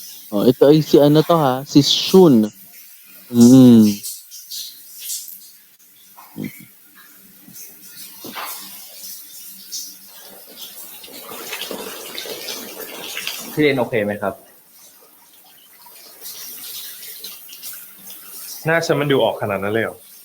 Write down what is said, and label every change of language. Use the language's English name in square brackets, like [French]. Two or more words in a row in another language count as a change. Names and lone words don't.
[Filipino] Oh, ito ay si ano to ha, si Shun. Mm. [Thai] พี่เรนโอเคไหมครับ หน้าฉันมันดูออกขนาดนั้นเลยเหรอ